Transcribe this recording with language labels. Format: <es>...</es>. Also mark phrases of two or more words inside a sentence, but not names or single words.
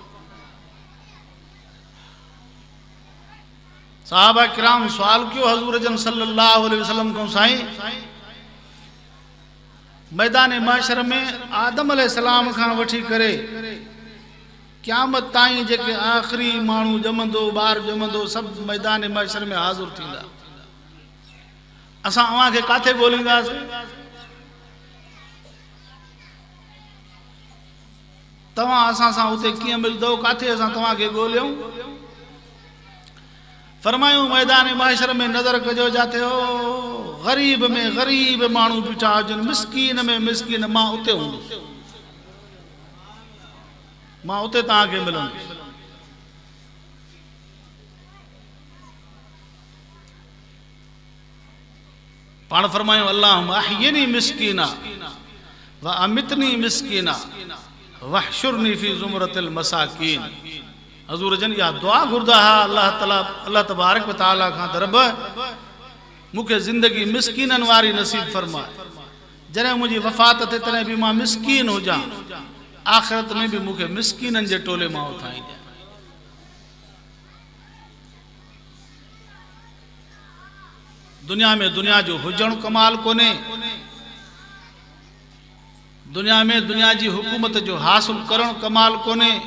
<sd>सहाबा किराम सवाल कियो हजूर जन</sd> <ar>صلى الله عليه وسلم</ar> <sd>को, साईं मैदान महशर में आदम अलैहिस्सलाम खां वठी करे क़यामत ताईं जेके आख़िरी माण्हू ॼमंदो, ॿार ॼमंदो, सभु मैदान महशर में हाज़िर थींदा, असां अव्हां खे काथे ॻोल्हींदासीं? तव्हां असां सां उते कीअं मिलंदो, काथे असां तव्हांखे ॻोल्हियूं? फरमायूं मैदान महशर में नज़र कजो, जाते हो गरीब में गरीब माण्हू बीठा हुजनि, मिस्कीन में मिस्कीन, मां उते हूंदुसि, मां उते तव्हांखे मिलंदुसि। पाण फरमायूं</sd> <ar>اللهم أحيني مسكينا و أمتني مسكينا واحشرني في زمرة المساكين.</ar> <sd>हजूर जन या दुआ घुरदा हा</sd> <ar>الله تبارك وتعالى</ar> <sd>खां, दरब मूंखे ज़िंदगी मिस्कीननि वारी नसीब फरमाए। जॾहिं मुंहिंजी वफ़ात थिए तॾहिं बि मां मिस्कीन हुजां, आख़िरत में भी मूंखे मिस्कीननि जे टोले मां उठाईंदे। दुनिया में दुनिया जो हुजणु कमाल कोने, दुनिया में दुनिया जी हुकूमत जो हासिल करणु कमाल कोने।</sd>